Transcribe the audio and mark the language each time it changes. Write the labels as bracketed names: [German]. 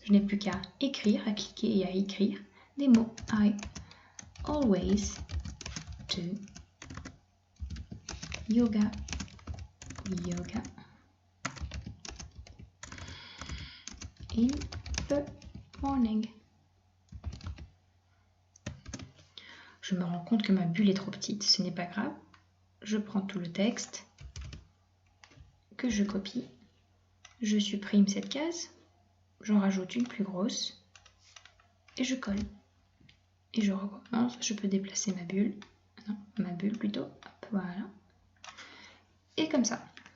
[French] Je n'ai plus qu'à écrire, à cliquer et à écrire des mots. [English] I always do yoga, yoga in the morning. [French] Je me rends compte que ma bulle est trop petite, ce n'est pas grave. Je prends tout le texte que je copie, je supprime cette case, j'en rajoute une plus grosse et je colle. Et je recommence, je peux déplacer ma bulle. Non, ma bulle plutôt. Hop, voilà. Et comme ça.